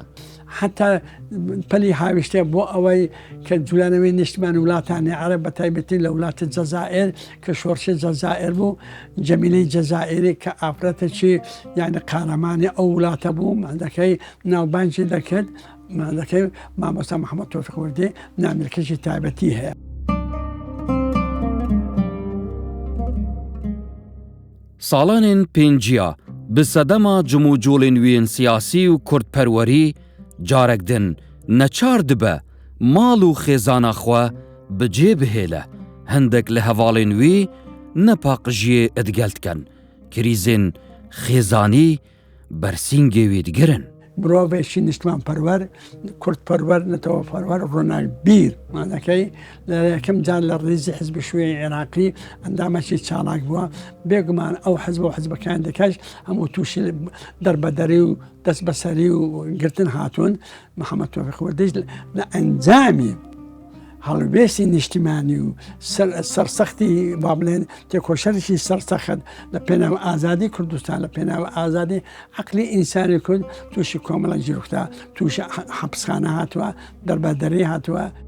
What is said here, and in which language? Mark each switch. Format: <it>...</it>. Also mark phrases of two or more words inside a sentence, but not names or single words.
<ckb>حتا پەلی هاویشتە بۆ ئەوەی کە جوولانەوەی نیشتمانی وڵاتانی عەرەب بە تایبەتی لە وڵاتی جەزائیر کە شۆڕشی جەزائیر بوو جەمیلەی جەزائیری کە ئافرەتێکی یعنی قارەمانی ئەو وڵاتە بوو مادەکەی ناوبانجی دەکرد مادەکەی مامۆستا محەممەد تۆفیق وردی نامێلکەشی تایبەتی هەیە.</ckb> <ku>ساڵانên پێنجیا bi sedema cumûcolên wên siyasî û kurdperwerî carek din neçar dibe mal û xêzana xwe bi cê bihêle hindek li hevalên wî nepaqijiyê edgel dikin krîzên xêzanî bersîngê wê digirin.</ku> <ckb>مرۆڤێکی نیشتمان پەروەر کورد پەروەر نەتەوە پەروەر ڕۆناک بیر مادەکەی لە یەکەم جار لە ڕیزی حزبی شوێی عێراقی ئەندامەکی چالاک بووە بێگومان ئەو حزب و حزبەکان دەکەش هەموو تووشی دەربەدەری و دەست بەسەری و گرتن هاتوون محەممەد تۆفیق وردی لە ئەنجامی هەڵوێستی نیشتیمانی و سەرسەختی با بڵێن تێکۆشەرێکی سەرسەخت لە پێناوە ئازادی کوردستان لە پێناوە ئازادی عەقلی ئینسانی کورد تووشی کۆمەڵە جیرۆکتا تووشی حەبسخانە هاتووە دەربەدەری هاتووە.</ckb>